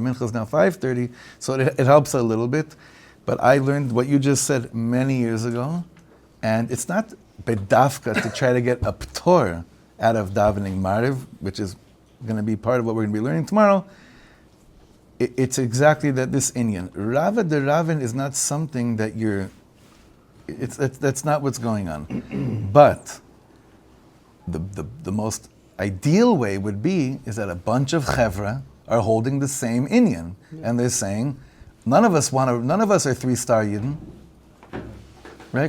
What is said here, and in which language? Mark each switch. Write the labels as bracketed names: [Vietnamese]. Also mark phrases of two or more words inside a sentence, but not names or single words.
[English] Mincha is now 5:30, so it helps a little bit. But I learned what you just said many years ago, and it's not bedafka to try to get a ptor out of davening Maariv, which is going to be part of what we're going to be learning tomorrow. It's exactly that, this inyan. Rava de Ravin is not something that that's not what's going on. But the most ideal way would be is that a bunch of chevra are holding the same inyan, and they're saying, none of us are 3-star Yidden, right?